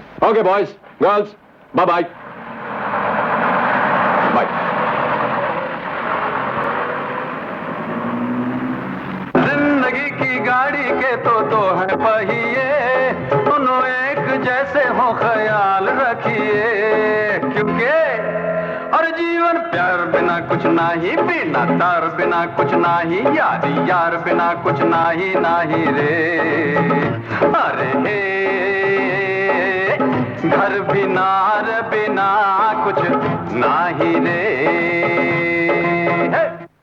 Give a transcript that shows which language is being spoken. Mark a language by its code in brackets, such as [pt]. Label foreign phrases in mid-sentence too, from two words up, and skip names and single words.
[en] Okay boys girls, bye bye bye. [hi] जिंदगी की गाड़ी के तो दो है पहिए, दोनों एक जैसे हो ख्याल रखिए, क्योंकि और जीवन प्यार बिना कुछ नाही, बिना तार बिना कुछ नाही, यार बिना कुछ नाही नाही रे। अरे हे घर बिना कुछ नाही रे।